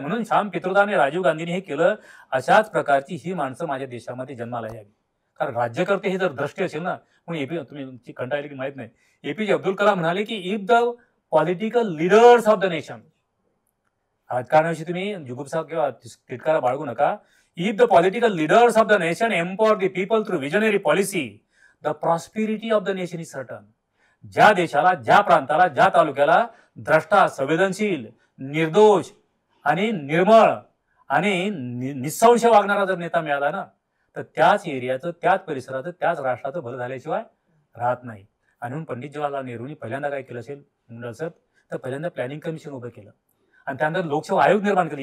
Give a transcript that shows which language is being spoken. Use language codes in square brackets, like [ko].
[mr] म्हणून श्याम पित्रोदा आणि राजीव गांधींनी हे केलं. अशाच प्रकारची ही माणसं माझ्या देशामध्ये जन्माला यावी. कारण राज्यकर्ते हे जर द्रष्टे असेल ना, म्हणून तुम्ही कंटाळले की माहित नाही, एपीजे अब्दुल कलाम म्हणाले की [en] if the political leaders of the nation, [mr] राजकारणाविषयी तुम्ही जुगुप्सा किंवा तिटकारा बाळगू नका. [en] If the political leaders of the nation empower the people through visionary policy, the prosperity of the nation is certain. [mr] ज्या देशाला, ज्या प्रांताला, ज्या तालुक्याला द्रष्टा, संवेदनशील, निर्दोष आणि निर्मळ आणि निस्संश वागणारा जर नेता मिळाला ना, तर त्याच एरियाचं, त्याच परिसराचं, त्याच राष्ट्राचं भलं झाल्याशिवाय राहत नाही. आणि म्हणून पंडित जवाहरलाल नेहरूंनी पहिल्यांदा काय केलं असेल मुंडल सर, तर पहिल्यांदा प्लॅनिंग कमिशन उभं केलं आणि त्यानंतर लोकसेवा आयोग निर्माण केले.